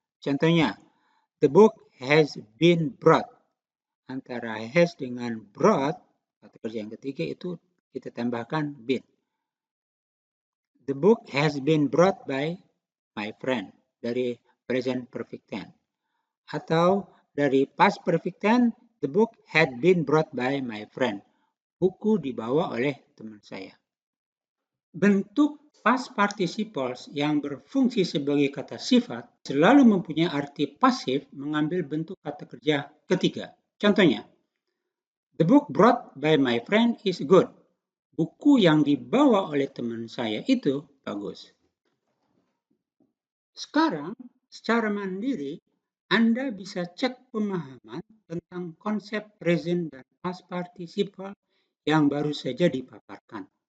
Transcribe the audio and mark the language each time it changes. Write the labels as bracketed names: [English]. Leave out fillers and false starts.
[Indonesian] Contohnya, [English] the book has been brought. [Indonesian] Antara has dengan brought, kata kerja yang ketiga itu kita tambahkan been. [English] The book has been brought by my friend [Indonesian] dari [English] present perfect tense. [Indonesian] Atau dari [English] past perfect tense, the book had been brought by my friend. [Indonesian] Buku dibawa oleh teman saya. Bentuk past participles yang berfungsi sebagai kata sifat selalu mempunyai arti pasif mengambil bentuk kata kerja ketiga. Contohnya, [English] the book brought by my friend is good. [Indonesian] Buku yang dibawa oleh teman saya itu bagus. Sekarang, secara mandiri, Anda bisa cek pemahaman tentang konsep present dan past participle yang baru saja dipaparkan.